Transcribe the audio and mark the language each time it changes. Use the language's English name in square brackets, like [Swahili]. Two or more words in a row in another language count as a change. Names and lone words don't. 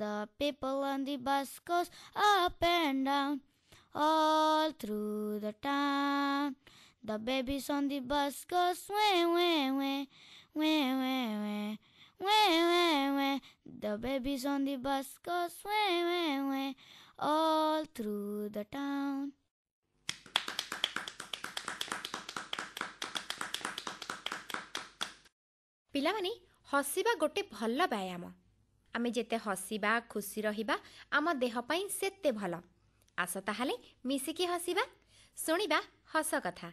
[English] The people on the bus goes up and down, all through the town. The babies on the bus goes wah, wah, wah, wah, wah, wah, wah, wah, wah. The babies on the bus goes wah, wah, wah, all through the town. [Odia] ପିଲାମାନେ, ହସିବା ଗୋଟେ ଭଲ ବ୍ୟାୟାମ। ଆମେ ଯେତେ ହସିବା, ଖୁସି ରହିବା, ଆମ ଦେହ ପାଇଁ ସେତେ ଭଲ। ଆସ ତାହେଲେ ମିଶିକି ହସିବା। ଶୁଣିବା ହସ କଥା।